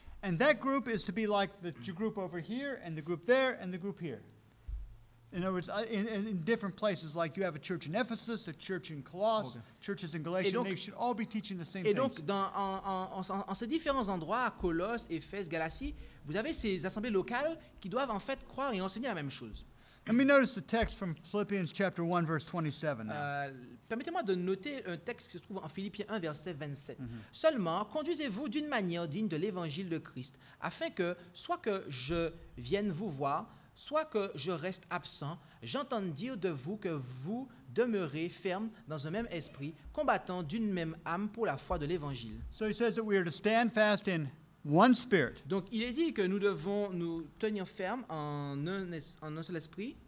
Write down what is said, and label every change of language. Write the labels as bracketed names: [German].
[English] And that group is to be like the group over here, and the group there, and the group here. In other words, in different places, like you have a church in Ephesus, a church in Colossus, Okay. churches in Galatia, [French] donc- [English] they should all be teaching the same [French] Et donc, en ces différents endroits, à Colosse, Éphèse, Galatie, vous avez ces assemblées locales qui doivent en fait croire et enseigner la même chose. [English] Let me notice the text from Philippians chapter 1, verse 27 now. [French] Permettez-moi de noter un texte qui se trouve en Philippiens 1, verset 27. Seulement, conduisez-vous d'une manière digne de l'évangile de Christ, afin que, soit que je vienne vous voir, soit que je reste absent, j'entende dire de vous que vous demeurez ferme dans un même esprit, combattant d'une même âme pour la foi de l'évangile. [English] So he says that we are to stand fast in one spirit. [French] Donc, il est dit que nous devons nous tenir fermes en un seul esprit.